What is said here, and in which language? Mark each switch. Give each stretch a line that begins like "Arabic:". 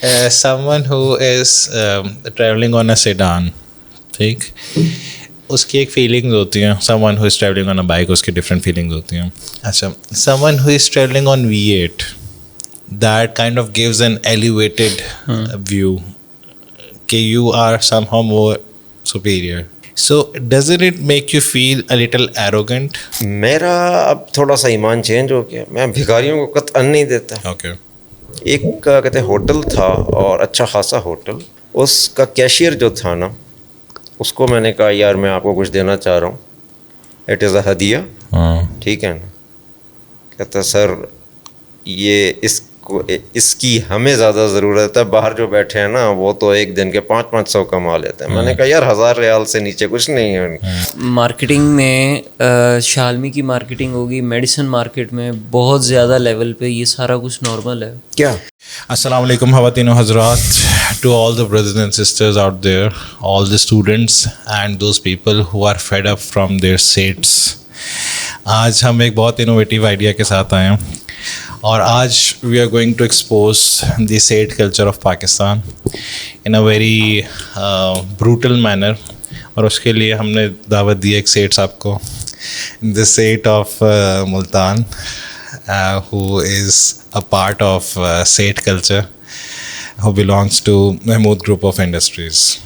English: someone who is traveling on a sedan,
Urdu: ٹھیک, اس کی ایک فیلنگز ہوتی ہیں.
English: someone who is traveling on a bike,
Urdu: اس کی
English: different feelings
Urdu: ہوتی ہیں. اچھا,
English: someone who is traveling on V8, that kind of gives an elevated view کہ you are somehow more superior. So doesn't it make you feel a little arrogant?
Urdu: میرا اب تھوڑا سا ایمان چینج ہو گیا, میں بھکاریوں کو قطعاً نہیں دیتا.
English: Okay.
Urdu: ایک کہتے ہوٹل تھا اور اچھا خاصا ہوٹل, اس کا کیشیئر جو تھا نا, اس کو میں نے کہا یار میں آپ کو کچھ دینا چاہ رہا ہوں,
English: it is a hadiya,
Urdu: ٹھیک ہے نا. کہتا سر یہ اس کی ہمیں زیادہ ضرورت ہے, باہر جو بیٹھے ہیں نا وہ تو ایک دن کے 500 کما لیتے ہیں. میں نے کہا یار 1000 ریال سے نیچے کچھ نہیں ہے. مارکیٹنگ میں شالمی کی مارکیٹنگ ہوگی, میڈیسن مارکیٹ میں بہت زیادہ لیول پہ یہ سارا کچھ نارمل ہے. کیا السلام علیکم خواتین و حضرات,
English: to all the brothers and sisters out there, all the students and those people who are fed up from their seats.
Urdu: آج ہم ایک بہت انوویٹیو آئیڈیا کے ساتھ آئے ہیں, اور آج
English: We are going to expose the Seth culture of Pakistan in a very brutal manner.
Urdu: اور اس کے لیے ہم نے دعوت دی ایک سیٹ صاحب کو,
English: The Seth of Multan, who is a part of Seth culture, who belongs to Mahmood Group of Industries.